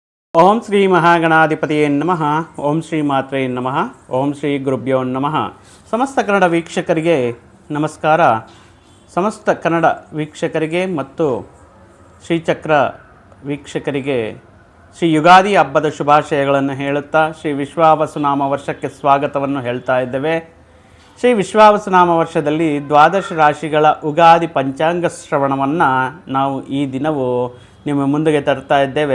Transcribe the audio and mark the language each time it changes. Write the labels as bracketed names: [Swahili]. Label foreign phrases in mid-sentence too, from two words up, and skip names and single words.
[Sanskrit] ಓಂ ಶ್ರೀ ಮಹಾಗಣಾಧಿಪತಿಯೇ ನಮಃ. ಓಂ ಶ್ರೀ ಮಾತ್ರೇ ನಮಃ. ಓಂ ಶ್ರೀ ಗುರುಭ್ಯೋ ನಮಃ. [Kannada] ಸಮಸ್ತ ಕನ್ನಡ ವೀಕ್ಷಕರಿಗೆ ನಮಸ್ಕಾರ. ಸಮಸ್ತ ಕನ್ನಡ ವೀಕ್ಷಕರಿಗೆ ಮತ್ತು ಶ್ರೀಚಕ್ರ ವೀಕ್ಷಕರಿಗೆ ಶ್ರೀ ಯುಗಾದಿ ಹಬ್ಬದ ಶುಭಾಶಯಗಳನ್ನು ಹೇಳುತ್ತಾ ಶ್ರೀ ವಿಶ್ವಾವಸುನಾಮ ವರ್ಷಕ್ಕೆ ಸ್ವಾಗತವನ್ನು ಹೇಳ್ತಾ ಇದ್ದೇವೆ. ಶ್ರೀ ವಿಶ್ವಾವಸುನಾಮ ವರ್ಷದಲ್ಲಿ ದ್ವಾದಶ ರಾಶಿಗಳ ಉಗಾದಿ ಪಂಚಾಂಗ ಶ್ರವಣವನ್ನು ನಾವು ಈ ದಿನವೂ ನಿಮ್ಮ ಮುಂದೆಗೆ ತರ್ತಾ ಇದ್ದೇವೆ.